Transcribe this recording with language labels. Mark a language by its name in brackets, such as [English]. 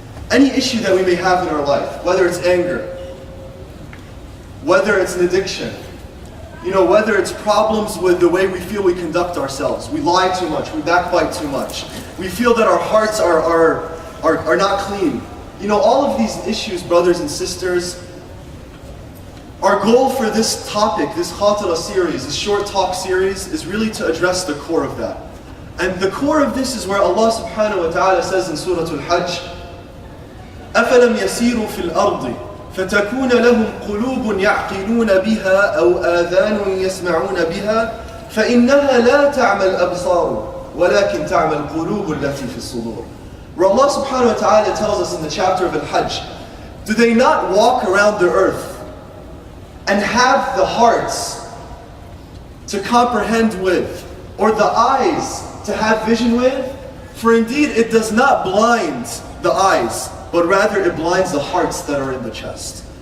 [English] Any issue that we may have in our life, whether it's anger, whether it's an addiction, whether it's problems with the way we feel we conduct ourselves, we lie too much, we backbite too much, we feel that our hearts are not clean. All of these issues, brothers and sisters, our goal for this topic, this Khatira series, this short talk series, is really to address the core of that. And the core of this is where Allah subhanahu wa ta'ala says in Surah Al-Hajj, [Arabic] أَفَلَمْ يَسِيرُوا فِي الْأَرْضِ فَتَكُونَ لَهُمْ قُلُوبٌ يَعْقِلُونَ بِهَا أَوْ آذَانٌ يَسْمَعُونَ بِهَا فَإِنَّهَا لَا تَعْمَى الْأَبْصَارُ وَلَكِنْ تَعْمَى الْقُلُوبُ الَّتِي فِي الصُّدُورِ. [English] Where Allah subhanahu wa ta'ala tells us in the chapter of Al-Hajj, do they not walk around the earth and have the hearts to comprehend with, or the eyes to have vision with? For indeed it does not blind the eyes, but rather it blinds the hearts that are in the chest.